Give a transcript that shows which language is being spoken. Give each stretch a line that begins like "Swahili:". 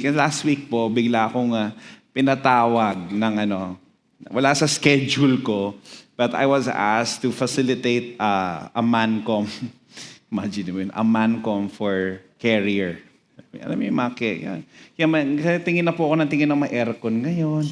Filipino: Kasi last week po, bigla akong pinatawag ng wala sa schedule ko.
English: But I was asked to facilitate a MANCOM. Imagine
Filipino: mo yun,
English: a MANCOM for carrier.
Filipino: Alam mo yung mga tingin na po ako ng tingin ng mga aircon ngayon.